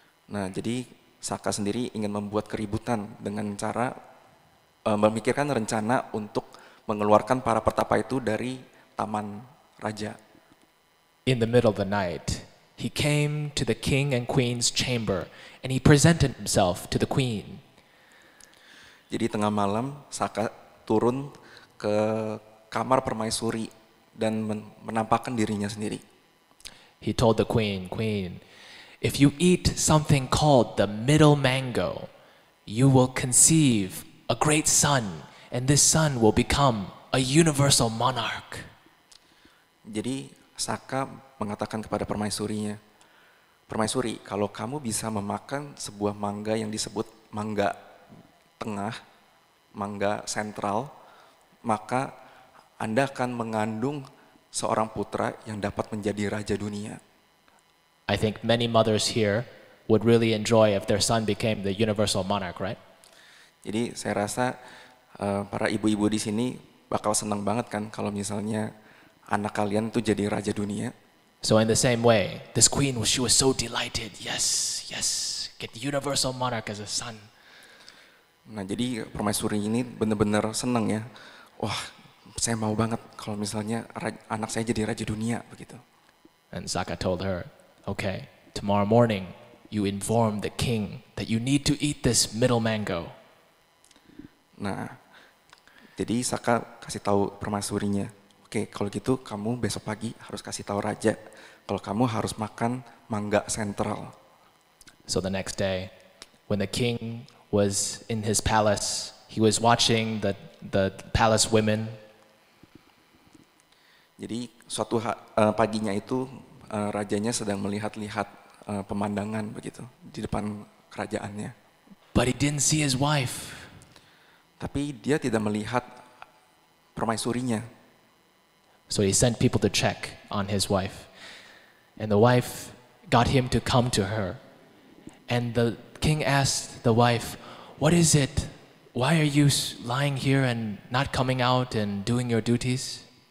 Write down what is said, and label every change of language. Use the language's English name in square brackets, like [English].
[Indonesian] Nah, jadi Saka sendiri ingin membuat keributan dengan cara memikirkan rencana untuk mengeluarkan para pertapa itu dari taman raja. [English] In the middle of the night, he came to the king and queen's chamber and he presented himself to the queen. [Indonesian] Jadi tengah malam Saka turun ke kamar permaisuri dan menampakkan dirinya sendiri. [English] He told the queen, "Queen, if you eat something called the middle mango, you will conceive a great son, and this son will become a universal monarch." [Indonesian] Jadi Saka mengatakan kepada permaisurinya, "Permaisuri, kalau kamu bisa memakan sebuah mangga yang disebut mangga tengah, mangga sentral, maka Anda akan mengandung seorang putra yang dapat menjadi raja dunia." [English] I think many mothers here would really enjoy if their son became the universal monarch, right? [Indonesian] Jadi saya rasa para ibu-ibu di sini bakal senang banget kan kalau misalnya anak kalian tuh jadi raja dunia. [English] So in the same way, this queen, she was so delighted. Yes, yes, get the universal monarch as a son. [Indonesian] Nah jadi permaisuri ini benar-benar senang ya. Wah, saya mau banget kalau misalnya anak saya jadi raja dunia begitu. [English] And Saka told her, "Okay, tomorrow morning you inform the king that you need to eat this middle mango." [Indonesian] Nah, jadi Saka kasih tahu permaisurinya, "Oke, kalau gitu kamu besok pagi harus kasih tahu raja kalau kamu harus makan mangga sentral." [English] So the next day, when the king was in his palace, he was watching the palace women. [Indonesian] Jadi suatu paginya itu rajanya sedang melihat-lihat pemandangan begitu di depan kerajaannya. [English] But he didn't see his wife. [Indonesian] Tapi dia tidak melihat permaisurinya. [English] So he sent people to check on his wife. And the wife got him to come to her. And the king asked the wife, "What is it? Why are you lying here and not coming out and doing your duties?"